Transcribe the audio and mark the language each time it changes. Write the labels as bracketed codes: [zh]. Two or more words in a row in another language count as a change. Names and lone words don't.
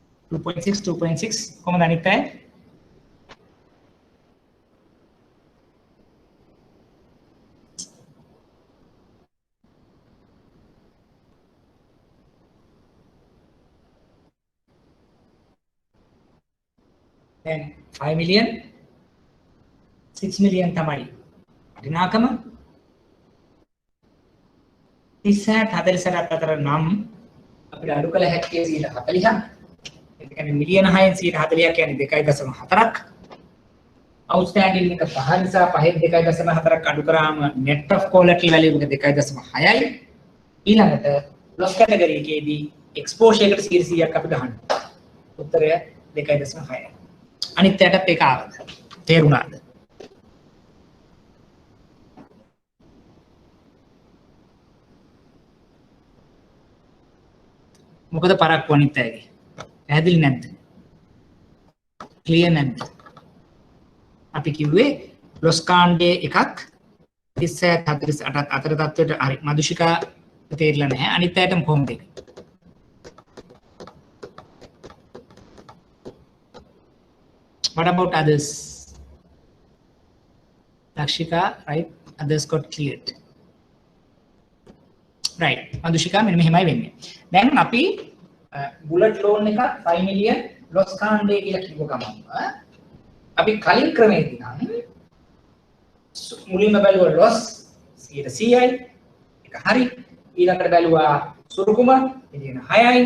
[si] 2.6 කොහොමද අනිත් අය? [en] then 5 million 6 million [si] තමයි වටිනාකම 30 අතර නම් අපිට අඩු කළ හැක්කේ 40ක්. ඒ කියන්නේ මිලියන 6න් 40ක් කියන්නේ 2.4ක්. outstanding එක 5 නිසා 5න් 2.4ක් අඩු කරාම [en] net of collateral value [si] එක 2.6යි. ඊළඟට [en] loss category [si] එකේදී exposure එකට 100ක් අපි ගහන්න. උත්තරය 2.6යි. අනිත් පැයටත් ඒක ආවද? තේරුණාද? මොකද පරක්කු අනිත් පැයගේ? පැහැදිලි නැද්ද? ක්ලියර් නැද්ද? අපි කිව්වේ ලොස් කාණ්ඩයේ එකක් 37 48 අතර තත්ත්වයට හරි මදුෂිකා තේරිලා නැහැ. අනිත් පැයටම කොහොමද ඒක? [en] What about others? Lakshika, right? Others got cleared. [si] Right. Madhushika මෙන්න මෙහෙමයි වෙන්නේ. දැන් අපි [en] bullet loan [si] එක [en] 5 million loss [si] කාණ්ඩය කියලා කිව්ව ගමන් අපි කලින් ක්‍රමයේදී නම් මුලින්ම බැලුවා loss 100යි. ඒක හරි. ඊළඟට බැලුවා සුරුකුම මිලියන 6යි.